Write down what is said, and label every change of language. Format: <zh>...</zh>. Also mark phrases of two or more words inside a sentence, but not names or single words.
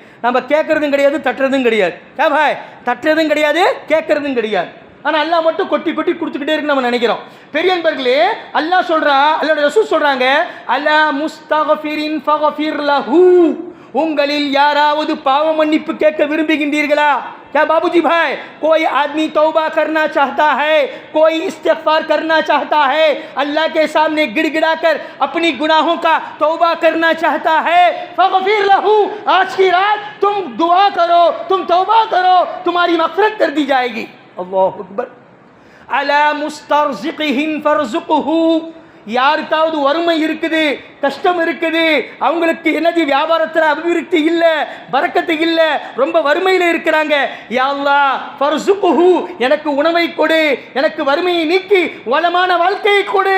<ta>நம்ம கேட்கறதும் கிடையாது, தட்டுறதும் கிடையாது. தட்டுறதும் கிடையாது, கேட்கறதும் கிடையாது. ஆனால் அல்லாஹ் மட்டும் கொட்டி கொட்டி கொடுத்துக்கிட்டே இருக்கு நம்ம நினைக்கிறோம். பெரியன்பர்களே, அல்லாஹ் சொல்றான், அல்லாஹ்வுடைய ரசூல் சொல்றாங்க,</ta> <ar>ألا مستغفر فأغفر له,</ar> <ta>உங்களில் யாராவது பாவ மன்னிப்பு கேட்க விரும்புகின்றீர்களா?</ta> <hi>क्या बाबूजी भाई, कोई आदमी तौबा करना चाहता है, कोई इस्तिग़फ़ार करना चाहता है, अल्लाह के सामने गिड़गिड़ा कर अपनी गुनाहों का तौबा करना चाहता है,</hi> <ar>فأغفر له,</ar> <hi>आज की रात तुम दुआ करो, तुम तौबा करो, तुम्हारी मग़फ़िरत कर दी जाएगी.</hi> <ar>الله أكبر. ألا مسترزق فأرزقه,</ar> <ta>யாருக்காவது வறுமை இருக்குது, கஷ்டம் இருக்குது, அவங்களுக்கு என்னது வியாபாரத்தில் அபிவிருத்தி இல்லை, பரக்கத்து இல்லை, ரொம்ப வறுமையில் இருக்கிறாங்க,</ta> <ar>يا الله فأرزقه,</ar> <ta>எனக்கு உணவை கொடு, எனக்கு வறுமையை நீக்கி வளமான வாழ்க்கையை கொடு.</ta>